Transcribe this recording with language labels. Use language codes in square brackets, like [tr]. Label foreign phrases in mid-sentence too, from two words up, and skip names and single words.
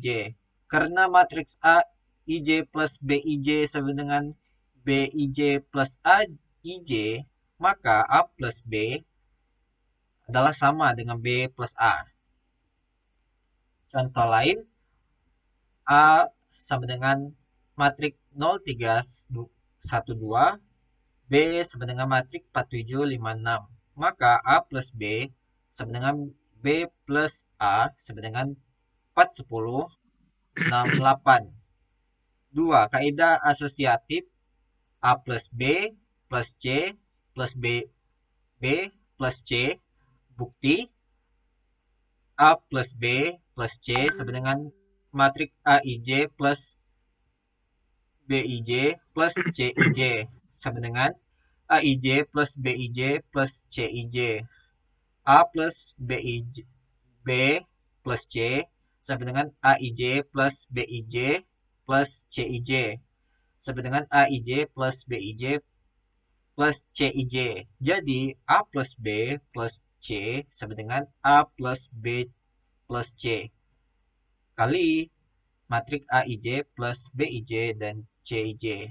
[id] Karena matriks AIJ plus BIJ sama dengan BIJ plus AIJ, maka A plus B adalah sama dengan B plus A. Contoh lain, A sama dengan matrik 0312, B sama dengan matrik 4756. Maka A plus B sama dengan B plus A sama dengan 41068. 2. Kaidah asosiatif A plus B plus C plus B plus C. Bukti A plus B plus C sama dengan matrik AIJ plus BIJ plus CIJ sama dengan AIJ plus BIJ plus CIJ. A plus BIJ B plus C sama dengan AIJ plus BIJ plus CIJ sama dengan AIJ plus BIJ plus CIJ. Jadi A plus B plus C sama dengan A plus B plus C kali matrik AIJ plus BIJ dan CIJ.